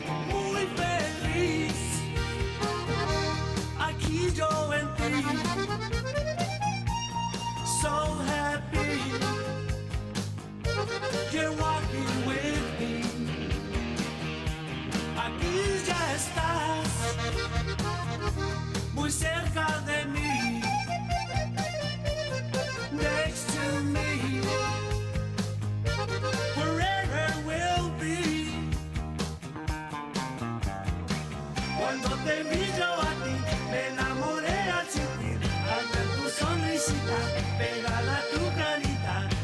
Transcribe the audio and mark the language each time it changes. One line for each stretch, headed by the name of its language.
Spanish: Muy feliz, aquí yo en ti.
English: So happy, you're walking with me.
Spanish: Aquí ya estás, muy cerca de mí.
English: Next to me, forever will be.
Spanish: Cuando te vi yo a ti, me enamoré al sentir, al ver tu sonrisita, pegada a tu carita.